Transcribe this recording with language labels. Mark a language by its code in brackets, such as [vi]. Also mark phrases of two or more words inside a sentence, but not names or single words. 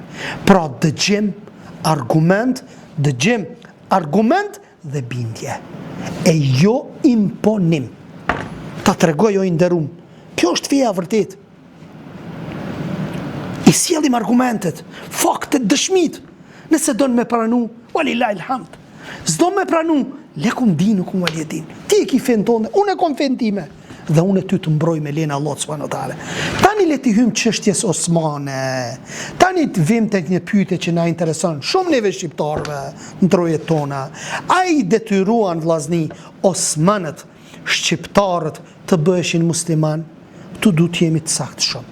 [sq] Pra dëgjim, argument dhe bindje. E jo imponim. Ta tregoj o nderum. Kjo është feja vërtet. I sjellim argumentet, faktet, dëshmit. Nëse donë me pranu, [ar] ولله الحمد. [sq] S'do me pranu, [ar] لكم دينكم ولي دين. [sq] Ti e ki fen tonë, unë e kom fen time. Dhe unë e ty të mbroj me lena Allah [ar] سبحانه وتعالى. [sq] Tani le t'i hym çështjes Osmane. Tani të vim tek një pyetje që na intereson shumë neve shqiptarëve në trojet tona. Ai detyruan vllazni Osmanët, shqiptarët të bëheshin musliman, tu du të jemi të saktshëm.